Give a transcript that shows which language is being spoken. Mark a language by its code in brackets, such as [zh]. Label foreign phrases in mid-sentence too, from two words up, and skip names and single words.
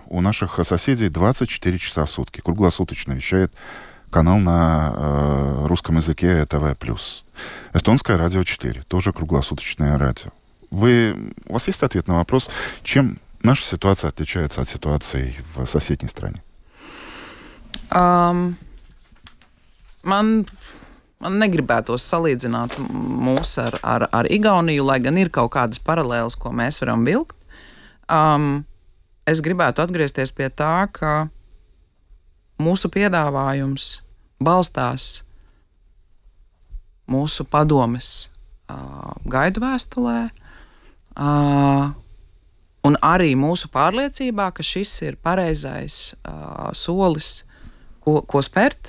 [ru] У наших соседей 24 часа в сутки. Круглосуточно вещает канал на русском языке ТВ+. Эстонское радио 4, тоже круглосуточное радио. У вас есть ответ на вопрос, чем наша ситуация отличается от ситуации в соседней стране? [lv] Man negribētos salīdzināt mūs ar Igauniju, lai gan ir kaut kādas paralēles, ko mēs varam vilkt. Es gribētu atgriezties pie tā, ka mūsu piedāvājums balstās mūsu padomes gaidu vēstulē un arī mūsu pārliecībā, ka šis ir pareizais solis, ko spērt.